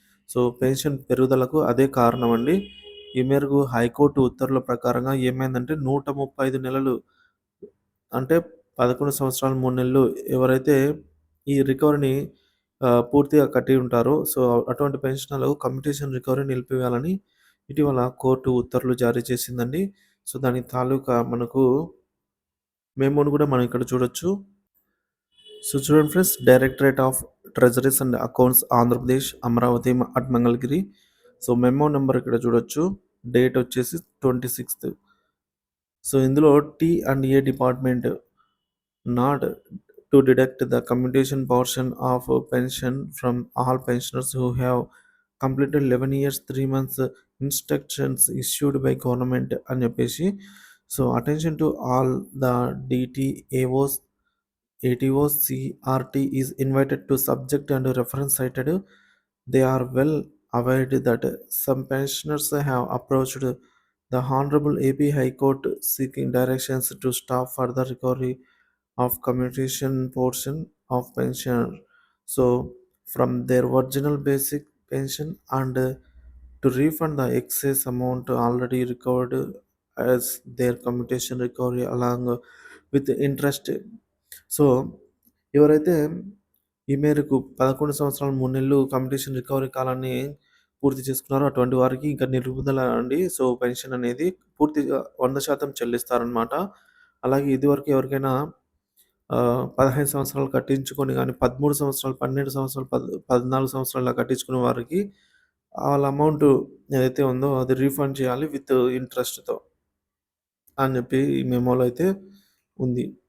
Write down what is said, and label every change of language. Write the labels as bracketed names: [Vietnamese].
[Telugu] So, pension పెరుగుదలకు అదే కారణమండి. ఈ మేరకు హైకోర్టు ఉత్తర్వుల ప్రకారంగా ఏమైందంటే 135 నెలలు అంటే 11 సంవత్సరాలు 3 నెలలు ఎవరైతే ఈ రికవరీని పూర్తిగా కట్టి ఉంటారో, సో, అటువంటి పెన్షనర్లకు కమ్యుటేషన్ రికవరీ నిలిపివేయాలని ఇటీవల కోర్టు ఉత్తర్వులు జారీ చేసిందండి. సో, దాని తాలూకా మనకు మెమోని కూడా మనం ఇక్కడ చూడొచ్చు. సో, చూడండి friends, directorate of treasuries and accounts Andhra Pradesh Amaravati at Mangalagiri. So, memo number ఇక్కడ చూడొచ్చు. డేట్ వచ్చేసి 26థ్. సో, ఇందులో టీ&ఏ department [English] not to deduct the commutation portion of pension from all pensioners who have completed 11 years 3 months instructions issued by government [Telugu] అని చెప్పేసి. [English] So, attention to all the DTAOs ATOs CRT is invited to subject and reference cited. They are well aware that some pensioners have approached the Honorable AP High Court seeking directions to stop further recovery of commutation portion of pension, so from their original basic pension, and to refund the excess amount already recovered as their commutation recovery along with interest. [Telugu] So, ఎవరైతే ఈ మేరకు 11 సంవత్సరాలు 3 నెలలు commutation recovery కాలాన్ని పూర్తి చేసుకున్నారో అటువంటి వారికి ఇంకా నిలుపుదల అండి. సో, పెన్షన్ అనేది పూర్తిగా 100% చెల్లిస్తారనమాట. అలాగే ఇదివరకు ఎవరికైనా 15 సంవత్సరాలు కట్టించుకొని గాని, 13 సంవత్సరాలు, 12 సంవత్సరాలు, 14 సంవత్సరాలు ఇలా కట్టించుకునే వారికి ఆళ్ళ అమౌంట్ ఏదైతే ఉందో అది రీఫండ్ చేయాలి విత్ ఇంట్రెస్ట్‌తో అని చెప్పి ఈ మెమోలో అయితే ఉంది.